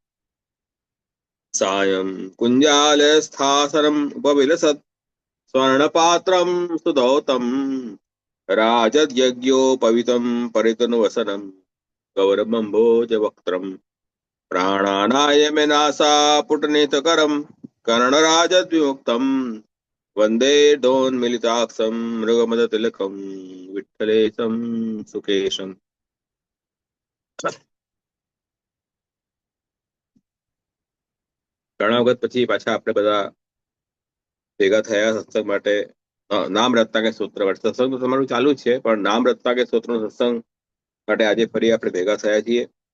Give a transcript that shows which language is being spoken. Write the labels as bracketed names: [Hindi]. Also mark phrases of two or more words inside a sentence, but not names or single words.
[Sanskrit] सायं कुञ्जालस्थासनम् उपविलसत् स्वर्णपात्रं सुधौतं राजद्यज्ञोपवितं परितनुवसनं गौरवम्भोजवक्त्रम् प्राणानायमेनासापुटनीतकरं कर्णराजद्विमुक्तं वन्दे दोन्मिलिताक्षं मृगमदतिलकं विठ्ठलेशं सुकेशम्. [Gujarati] ઘણા વખત પછી પાછા આપણે બધા ભેગા થયા સત્સંગ માટે. નામ રત્નાકે સૂત્ર માટે સત્સંગ તો તમારું ચાલુ જ છે, પણ નામ રત્નાકે સૂત્રનો સત્સંગ માટે આજે ફરી આપણે ભેગા થયા છીએ.